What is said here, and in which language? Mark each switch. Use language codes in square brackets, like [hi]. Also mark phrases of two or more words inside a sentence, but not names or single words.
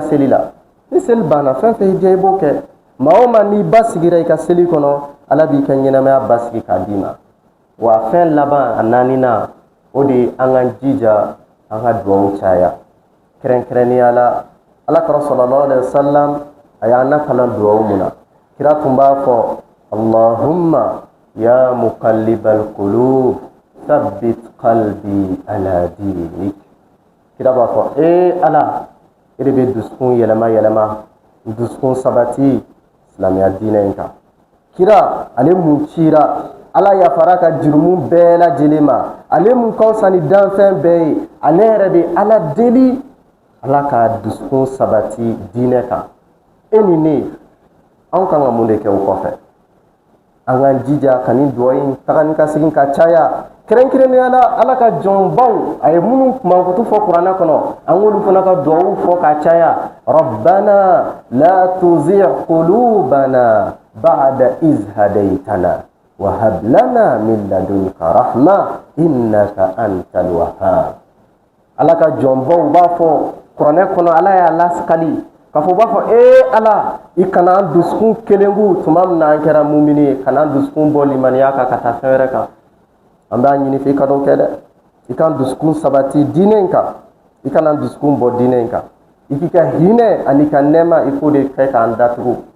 [bm] seli la ni seli banna fɛn fɛn i diya i b'o kɛ maa o maa n'i ba sigira i ka seli kɔnɔ ala b'i ka ɲɛnamaya basigi k'a d'i ma wa fɛn laban a naaninan o de ye an k'an jija an ka duwawu caya kɛrɛnkɛrɛnnenya la alakira [ar] صلى الله عليه وسلم [bm] a y'an nakalan duwawu mun na kira tun b'a fɔ [ar] اللهم يا مقلب القلوب ثبت قلبي على دينك [bm] kira b'a fɔ ala e de bɛ dusukun yɛlɛma dusukun sabati silamɛya diinɛ in kan kira ale mun cira ala yafara ka jurumu bɛɛ lajɛlen ma ale mun ka fisa ni danfɛn bɛɛ ye ale yɛrɛ bɛ ala deli ala ka dusukun sabati diinɛ kan e ni ne anw kan ka mun de kɛ o kɔfɛ an k'an jija ka nin duwawu in taga ni ka segin ka caya kɛrɛnkɛrɛnnenya la ala ka jɔnbaw a ye minnu mankutu fɔ kuranɛ kɔnɔ an k'olu fana ka duwawu fɔ [ar] ka caya ربنا لا تزغ قلوبنا بعد إذ هديتنا وهب لنا من لدنك رحمة إنك أنت الوهاب ala ka jɔnbaw b'a fɔ [bm] kuranɛ kɔnɔ ala y'a laskali k'a fɔ u b'a fɔ ala i kana an dusukun kelengu tuma min na an kɛra mumini ye kana an dusukun bɔ limaniya kan ka taa fɛn wɛrɛ kan an b'a ɲini fɛ i ka dɔn kɛ dɛ i ka dusukun sabati diinɛ in kan i kana dusukun bɔ diinɛ in kan i k'i ka hinɛ ani ka nɛɛma i k'o de kɛ k'an datugu